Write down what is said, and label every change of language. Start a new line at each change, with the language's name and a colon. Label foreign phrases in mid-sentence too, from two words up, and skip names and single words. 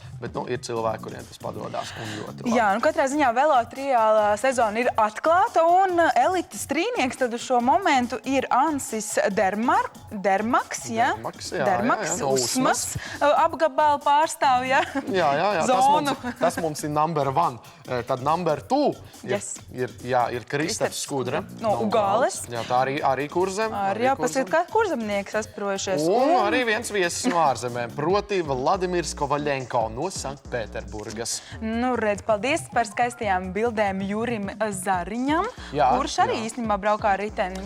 Latvian: Bet, ir cilvēki, kuriem tas padodās un ļoti labi. Jā, katrā ziņā velo triāla sezona ir atklāta un elites trīnieks tad uz šo momentu ir Ansis Dermaks, no Usmas apgabalu pārstāv, jā. Jā, zonu. Tas mums ir
English: number one.
Latvian: Tad
English: number two
Latvian: ir Kristaps Skudra. No Ugāles. Jā, tā arī kurzem. Jā, paskat, kā kurzemnieki sasprojušies. Un arī viens viesis no ārzemēm, proti Vladimirs Kovaļenko no Sanktpēterburgas. Redz, paldies par skaistajām bildēm Jurim Zariņam, kurš arī īstenībā braukā ar riteni.